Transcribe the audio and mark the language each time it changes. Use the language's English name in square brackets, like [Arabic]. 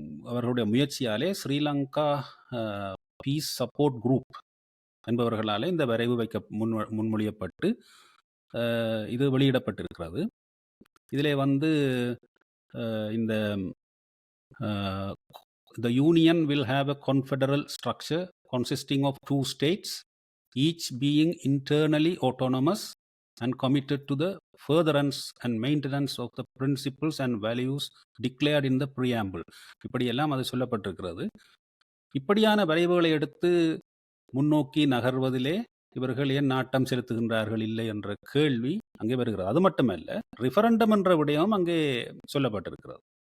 [Tamil] அவர்களுடைய முயற்சியாலே Sri Lanka piece support group என்பவர்களால் இந்த வரைவு முன்மொழியப்பட்டு இது வெளியிடப்பட்டிருக்கிறது. இதிலே வந்து இந்த [English] the union will have a confederal structure consisting of 2 states, each being internally autonomous and committed to the furtherance and maintenance of the principles and values declared in the preamble. [Tamil] இப்படியெல்லாம் அது சொல்லப்பட்டிருக்கிறது. இப்படியான வரைவுகளை எடுத்து முன்னோக்கி நகர்வதிலே இவர்கள் ஏன் நாட்டம் செலுத்துகின்றார்கள் இல்லை என்ற கேள்வி அங்கே வருகிறது. அது மட்டுமல்ல, ரிஃபரண்டம் என்ற விடயம் அங்கே சொல்லப்பட்டிருக்கிறது.